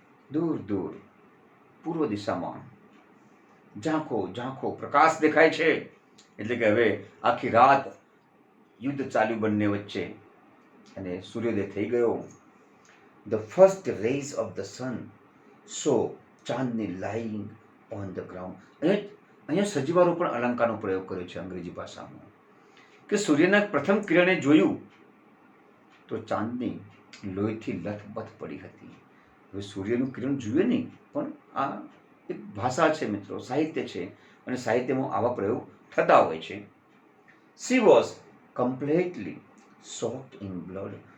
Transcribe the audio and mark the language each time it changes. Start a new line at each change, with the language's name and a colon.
Gujarati: દૂર દૂર પૂર્વ દિશામાં ઝાંખો પ્રકાશ દેખાય છે. એટલે કે હવે આખી રાત યુદ્ધ ચાલ્યું બંને વચ્ચે અને સૂર્યોદય થઈ ગયો.
English: The first rays of the sun saw Chandni lying on the ground.
Gujarati: અહીંયા સજીવારો પણ અલંકારનો પ્રયોગ કર્યો છે અંગ્રેજી ભાષામાં, કે સૂર્યના પ્રથમ કિરણે જોયું તો ચાંદની લોહીથી લથબથ પડી હતી. હવે સૂર્યનું કિરણ જોઈએ નહીં, પણ આ એક ભાષા છે મિત્રો, સાહિત્ય છે, અને સાહિત્યમાં આવા પ્રયોગ થતા હોય છે.
English: She was completely soaked in blood.